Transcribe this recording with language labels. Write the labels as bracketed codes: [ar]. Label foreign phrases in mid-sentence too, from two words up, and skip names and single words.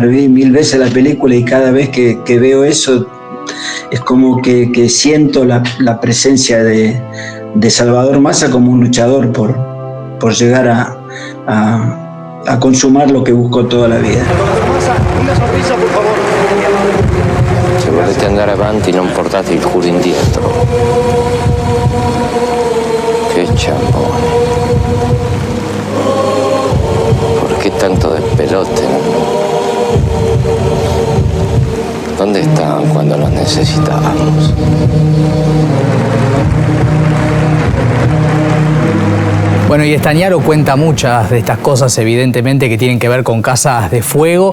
[es] Vi 1000 veces la película y cada vez que veo eso es como que siento la presencia de Salvador Massa como un luchador por llegar a consumar lo que buscó toda la vida. Una sonrisa, por favor. [it] Se volete andare avanti, non portate il culo indietro. Che ciambone. [es] ¿Por qué tanto despelote? ¿Dónde estaban cuando los necesitábamos? Bueno, y Estañaro cuenta muchas de estas cosas, evidentemente, que tienen que ver con Casas de Fuego.